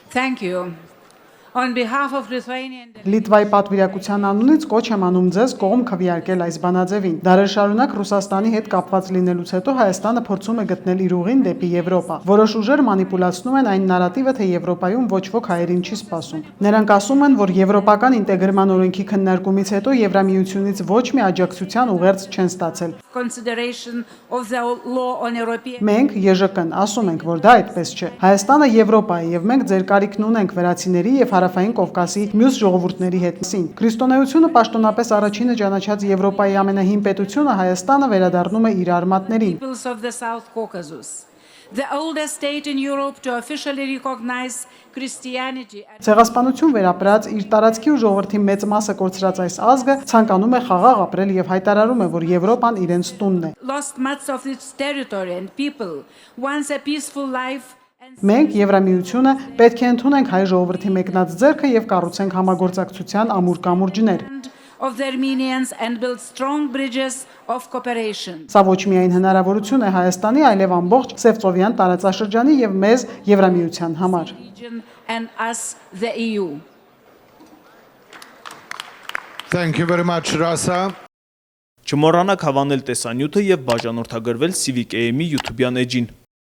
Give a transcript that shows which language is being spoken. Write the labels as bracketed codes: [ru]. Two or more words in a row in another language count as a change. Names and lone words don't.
[en] Thank you. On behalf of Lithuanian [hy] Լիտվայի պատվիրակության անունից կոչ եմ անում ձեզ կողմ քվեարկել այս բանաձևին։ Դարեր շարունակ Ռուսաստանի հետ կապված լինելուց հետո Հայաստանը փորձում է գտնել իր ուղին դեպի Եվրոպա։ Որոշ ուժեր մանիպուլացնում են այն նարատիվը, թե Եվրոպայում ոչ ոք հայերին չի սպասում։ Նրանք ասում են, որ եվրոպական ինտեգրման օրենքի քննարկումից հետո Եվրամիությունից ոչ մի աջակցության ուղերձ չեն ստացել։ [en] consideration of the law on European [hy] Մենք ԵԺԿ-ն ասում ենք, որ դա այդպես չէ։ Հայաստանը Եվրոպա է եւ մենք ձեր կարիքն ունենք վրացիների եւ Հարավային Կովկասի մյուս ժողովուրդների հետ մասին։ Քրիստոնեությունը պաշտոնապես առաջինը ճանաչած Եվրոպայի ամենահին պետությունը Հայաստանը վերադառնում է իր արմատներին։ [en] peoples of the South Caucasus. The oldest state in Europe to officially recognize Christianity. [hy] Ցեղասպանություն վերապրած իր տարածքի ու ժողովրդի մեծ մասը կորցրած այս ազգը ցանկանում է խաղաղ ապրել եւ հայտարարում է, որ Եվրոպան իրենց տունն է։ [en] Lost much of its territory and people. Once a peaceful life and [hy] Մենք Եվրամիությունը պետք է ընդունենք հայ ժողովրդի մեկնած ձեռքը եւ կառուցենք համագործակցության ամուր կամուրջներ։ [en] of the Armenians and build strong bridges of cooperation. [hy] Սա ոչ միայն հնարավորություն է Հայաստանի, այլև ամբողջ Սևծովյան տարածաշրջանի եւ մեզ Եվրամիության համար։ [en] Region and us, the EU. Thank you very much, Rasa. [hy] Չմոռանաք հավանել տեսանյութը եւ բաժանորդագրվել Civic AM-ի YouTube-յան էջին։